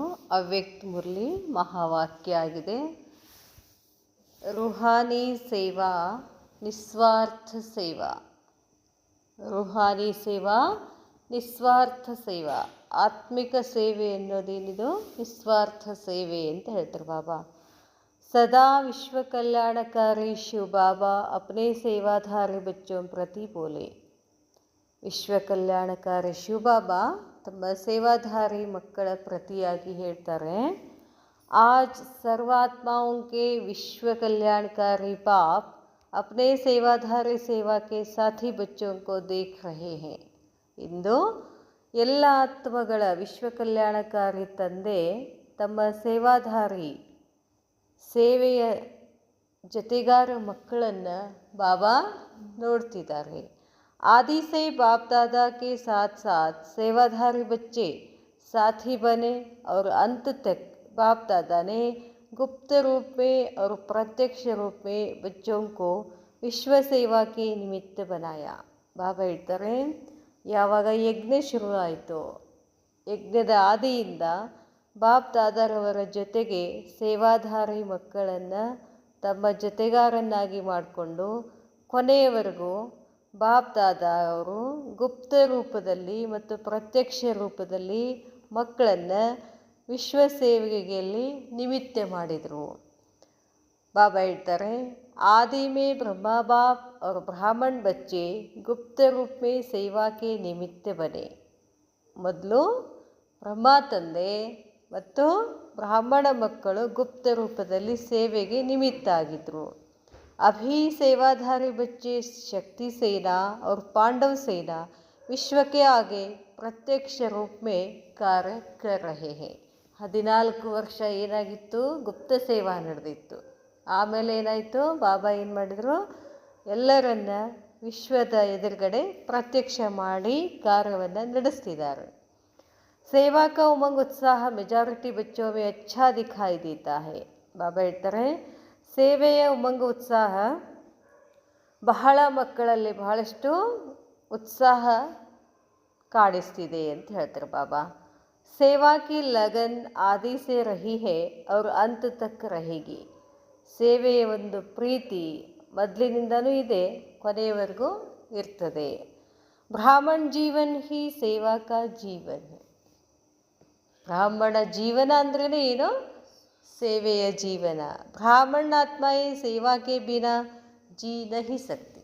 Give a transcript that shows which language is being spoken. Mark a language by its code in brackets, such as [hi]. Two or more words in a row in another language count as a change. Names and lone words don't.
[kn] ಅವ್ಯಕ್ತ ಮುರಳಿ ಮಹಾವಾಕ್ಯ ಆಗಿದೆ. [hi] रूहानी सेवा निस्वार्थ सेवा. रूहानी सेवा निस्वार्थ सेवा. [kn] ಆತ್ಮಿಕ ಸೇವೆ ಅನ್ನೋದೇನಿದು ನಿಸ್ವಾರ್ಥ ಸೇವೆ ಅಂತ ಹೇಳ್ತಾರೆ ಬಾಬಾ. [hi] सदा विश्व कल्याणकारी शिव बाबा अपने सेवाधारी बच्चों प्रति बोले. [kn] ವಿಶ್ವ ಕಲ್ಯಾಣಕಾರಿ ಶಿವಬಾಬಾ ತಮ್ಮ ಸೇವಾಧಾರಿ ಮಕ್ಕಳ ಪ್ರತಿಯಾಗಿ ಹೇಳ್ತಾರೆ, [hi] आज सर्वात्माओं के विश्व कल्याणकारी बाप अपने सेवाधारी सेवा के साथी बच्चों को देख रहे हैं. [kn] ಇಂದು ಎಲ್ಲ ಆತ್ಮಗಳ ವಿಶ್ವ ಕಲ್ಯಾಣಕಾರಿ ತಂದೆ ತಮ್ಮ ಸೇವಾಧಾರಿ ಸೇವೆಯ ಜೊತೆಗಾರ ಮಕ್ಕಳನ್ನು ಬಾಬಾ ನೋಡ್ತಿದ್ದಾರೆ. [hi] आदि से बाप दादा के साथ साथ सेवाधारी बच्चे साथी बने और अंत तक बाप दादा ने गुप्त रूप में और प्रत्यक्ष रूप में बच्चों को विश्व सेवा के निमित्त बनाया. [kn] ಬಾಬಾ ಹೇಳ್ತಾರೆ, ಯಾವಾಗ ಯಜ್ಞ ಶುರು ಆಯಿತು, ಯಜ್ಞದ ಆದಿಯಿಂದ ಬಾಪ್ ದಾದಾರವರ ಜೊತೆಗೆ ಸೇವಾಧಾರಿ ಮಕ್ಕಳನ್ನು ತಮ್ಮ ಜೊತೆಗಾರನ್ನಾಗಿ ಮಾಡಿಕೊಂಡು ಕೊನೆಯವರೆಗೂ ಬಾಪ್ ದಾದಾ ಅವರು ಗುಪ್ತ ರೂಪದಲ್ಲಿ ಮತ್ತು ಪ್ರತ್ಯಕ್ಷ ರೂಪದಲ್ಲಿ ಮಕ್ಕಳನ್ನು ವಿಶ್ವ ಸೇವೆಯಲ್ಲಿ ನಿಮಿತ್ತ ಮಾಡಿದರು. ಬಾಬಾ ಹೇಳ್ತಾರೆ, [hi] आदि में ब्रह्मा बाप और ब्राह्मण बच्चे गुप्त रूप में सेवा के निमित्त बने. [kn] ಮೊದಲು ಬ್ರಹ್ಮ ತಂದೆ ಮತ್ತು ಬ್ರಾಹ್ಮಣ ಮಕ್ಕಳು ಗುಪ್ತ ರೂಪದಲ್ಲಿ ಸೇವೆಗೆ ನಿಮಿತ್ತ ಆಗಿದ್ದರು. [hi] अभी सेवाधारी बच्चे शक्ति सेना और पांडव सेना विश्व के आगे प्रत्यक्ष रूप में कार्य कर रहे हैं. [kn] 14 ವರ್ಷ ಏನಾಗಿತ್ತು, ಗುಪ್ತ ಸೇವಾ ನಡೆದಿತ್ತು. ಆಮೇಲೆ ಏನಾಯಿತು, ಬಾಬಾ ಏನು ಮಾಡಿದರು, ಎಲ್ಲರನ್ನ ವಿಶ್ವದ ಎದುರುಗಡೆ ಪ್ರತ್ಯಕ್ಷ ಮಾಡಿ ಕಾರ್ಯವನ್ನು ನಡೆಸ್ತಿದ್ದಾರೆ. [hi] सेवा का उमंग उत्साह मेजॉरिटी बच्चों में अच्छा दिखाई देता है. [kn] ಬಾಬಾ ಹೇಳ್ತಾರೆ, ಸೇವೆಯ ಉಮಂಗ ಉತ್ಸಾಹ ಬಹಳ ಮಕ್ಕಳಲ್ಲಿ ಬಹಳಷ್ಟು ಉತ್ಸಾಹ ಕಾಣಿಸ್ತಿದೆ ಅಂತ ಹೇಳ್ತಾರೆ ಬಾಬಾ. [hi] सेवा की लगन आदि से रही है और अंत तक रहेगी. [kn] ಸೇವೆಯ ಒಂದು ಪ್ರೀತಿ ಮೊದಲಿನಿಂದನೂ ಇದೆ, ಕೊನೆಯವರೆಗೂ ಇರ್ತದೆ. [hi] ब्राह्मण जीवन ही सेवा का जीवन. [kn] ಬ್ರಾಹ್ಮಣ ಜೀವನ ಅಂದ್ರೇ ಏನು, ಸೇವೆಯ ಜೀವನ. [hi] ब्राह्मण आत्माएं सेवा के बिना जी नहीं सकती.